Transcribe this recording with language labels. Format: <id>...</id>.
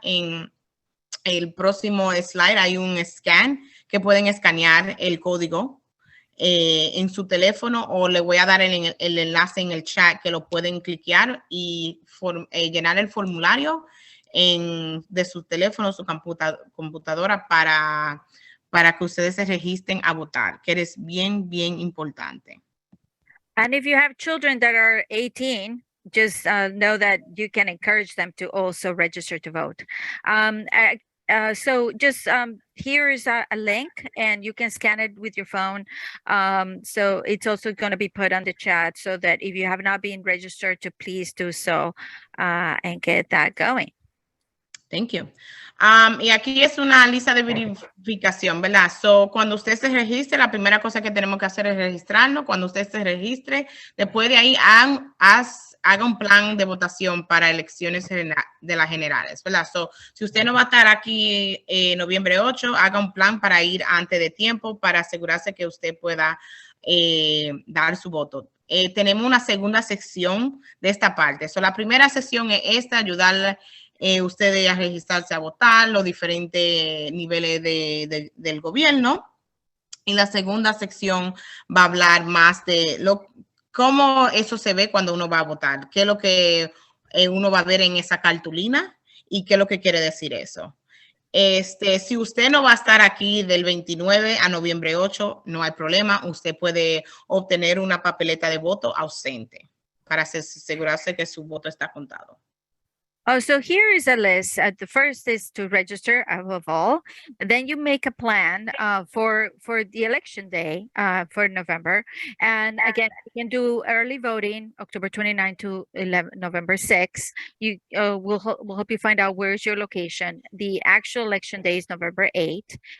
<es>En el próximo slide hay un scan que pueden escanear el código en su teléfono, o le voy a dar el enlace en el chat que lo pueden cliquear y llenar el formulario de su teléfono, su computadora para que ustedes se registren a votar, que es bien, bien importante.</es> <en>And if you have children that are 18, just know that you can encourage them to also register to vote. So just here is a link and you can scan it with your phone. So it's also going to be put on the chat so that if you have not been registered, to please do so and get that going. Thank you.</en> <es>Y aquí es una lista de verificación, ¿verdad? So, cuando usted se registre, la primera cosa que tenemos que hacer es registrarnos. Cuando usted se registre, después de ahí haga un plan de votación para elecciones de las generales, ¿verdad? So, si usted no va a estar aquí noviembre 8, haga un plan para ir antes de tiempo para asegurarse que usted pueda dar su voto. Tenemos una segunda sección de esta parte. So, la primera sección es esta, ayudarle ustedes a registrarse a votar, los diferentes niveles del gobierno. Y la segunda sección va a hablar más de cómo eso se ve cuando uno va a votar, qué es lo que uno va a ver en esa cartulina y qué es lo que quiere decir eso. Si usted no va a estar aquí del 29 a noviembre 8, no hay problema. Usted puede obtener una papeleta de voto ausente para asegurarse que su voto está contado.</es> <en>Oh, so here is a list. The first is to register above all. Then you make a plan for the election day for November. And again, you can do early voting October 29 to November 6. We'll help you find out where's your location. The actual election day is November 8.</en>